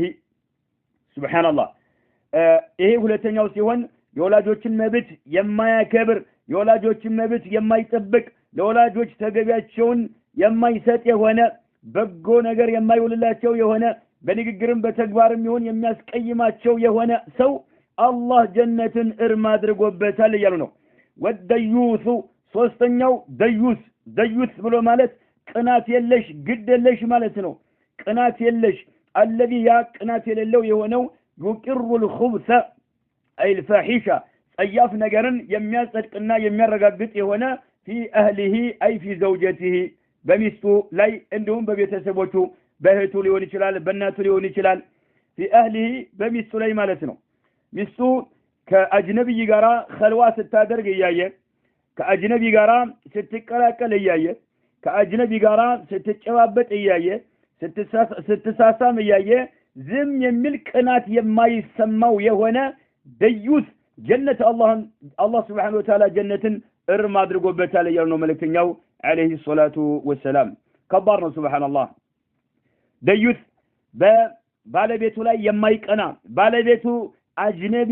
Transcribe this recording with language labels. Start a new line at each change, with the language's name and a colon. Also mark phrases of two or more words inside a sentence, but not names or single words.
Amharic: ሱብሃንአላህ ይሄ ሁለተኛው ሲሆን የወላጆችን መብት የማያከብር የወላጆችን መብት የማይጠብቅ ለወላጆች ተገቢያቸውን የማይሰጥ የሆነ በጎ ነገር የማይውልላቸው የሆነ በንግግርም በተግባርም ይሁን የሚያስቀይማቸው የሆነ ሰው አላህ ጀነትን እርም አድርጎበታል ይላሉ ነው ወደዩሱ ሶስተኛው ደዩስ ብሎ ማለት ቅናት የለሽ ግድ የለሽ ማለት ነው ቅናት የለሽ الذي ያ ቅናት የሌለው የሆነው
Arabic: يقر الخبث أي الفاحشة
Amharic: ጸያፍ ነገርን የሚያጸድቅና የሚያረጋግጥ የሆነ
Arabic: في أهله أي في زوجته
Amharic: በሚስቱ ላይ እንደውም በቤተሰቦቹ በእህቱ ሊሆን ይችላል በእናቱ ሊሆን ይችላል
Arabic: في أهله
Amharic: በሚስቱ ላይ ማለት ነው ሚስቱ ከአጅነቢ ጋራ ኸልዋ ስታደርግ እያየ ከአጅነቢ ጋራ ስትቀላቀል እያየ ከአጅነቢ ጋራ ስትጨባበጥ እያየ ስትሳሳም እያየ ዝም የሚል ቅናት የማይሰማው የሆነ ደዩስ ጀነት አላህ
Arabic: سبحانه وتعالى
Amharic: ጀነትን እርም አድርጎበታል ያለው ነው መልእክተኛው
Arabic: عليه الصلاة والسلام
Amharic: ከባድ ነው ሱብሃንአላህ ደዩስ በባለቤቱ ላይ የማይቀና ባለቤቱ አጅነቢ